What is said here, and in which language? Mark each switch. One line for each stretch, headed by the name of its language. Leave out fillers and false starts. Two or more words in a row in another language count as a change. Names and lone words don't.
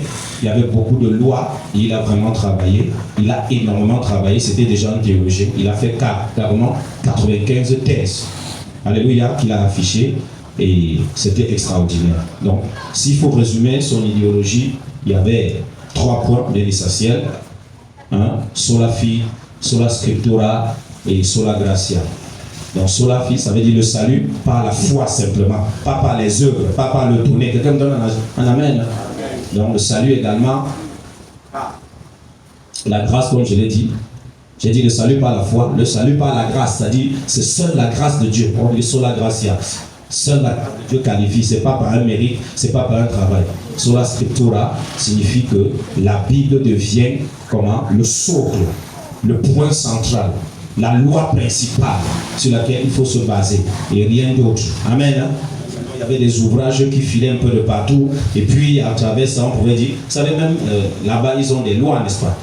French: Il y avait beaucoup de lois et il a vraiment travaillé. Il a énormément travaillé. C'était déjà un théologien. Il a fait carrément 95 thèses. Alléluia, qu'il a affiché. Et c'était extraordinaire. Donc, s'il faut résumer son idéologie, il y avait 3 points de l'essentiel.
Latin: Sola Fide, Sola Scriptura et Sola Gratia.
French: Donc
Latin: sola fide,
French: ça veut dire le salut par la foi simplement, pas par les œuvres, pas par le donner. Quelqu'un me donne un amen. Donc le salut également, la grâce comme je l'ai dit. J'ai dit le salut par la foi, le salut par la grâce, c'est-à-dire c'est seule la grâce de Dieu. On dit
Latin: sola gratia.
French: Seule la grâce de Dieu qualifie, c'est pas par un mérite, c'est pas par un travail.
Latin: Sola scriptura
French: signifie que la Bible devient comment? Le socle, le point central, la loi principale sur laquelle il faut se baser et rien d'autre. Amen. Il y avait des ouvrages qui filaient un peu de partout et puis à travers ça on pouvait dire, vous savez même là-bas ils ont des lois, n'est-ce pas?